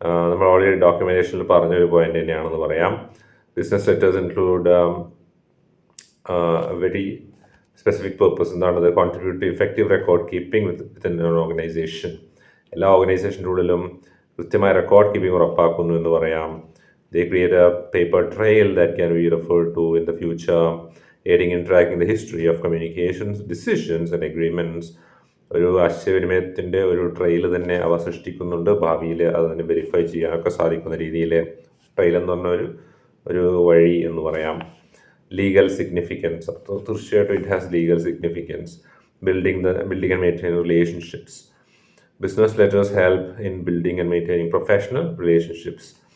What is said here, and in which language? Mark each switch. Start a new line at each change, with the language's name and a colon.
Malayalam: നമ്മൾ ഓൾറെഡി ഡോക്യുമെൻറ്റേഷനിൽ പറഞ്ഞൊരു പോയിന്റ് തന്നെയാണെന്ന് പറയാം.
English: Business letters include very specific purpose.
Malayalam: എന്താണത്?
English: Contribute to effective record keeping within an organisation.
Malayalam: എല്ലാ ഓർഗനൈസേഷൻ്റെ ഉള്ളിലും കൃത്യമായ റെക്കോർഡ് കീപ്പിംഗ് ഉറപ്പാക്കുന്നു എന്ന് പറയാം.
English: They create a paper trail that can be referred to in the future, aiding in tracking the history of communications, decisions and agreements.
Malayalam: ഒരു ആശയവിനിമയത്തിൻ്റെ ഒരു trail തന്നെ അവ സൃഷ്ടിക്കുന്നുണ്ട്. ഭാവിയിൽ അതിനെ വെരിഫൈ ചെയ്യാനൊക്കെ സാധിക്കുന്ന രീതിയിൽ ട്രെയിൽ എന്ന് പറഞ്ഞ ഒരു വഴി എന്ന് പറയാം.
English: legal significance,
Malayalam: അപ്പോൾ തീർച്ചയായിട്ടും
English: It has legal significance. Building and maintain relationships. Business letters help in building and maintaining professional relationships.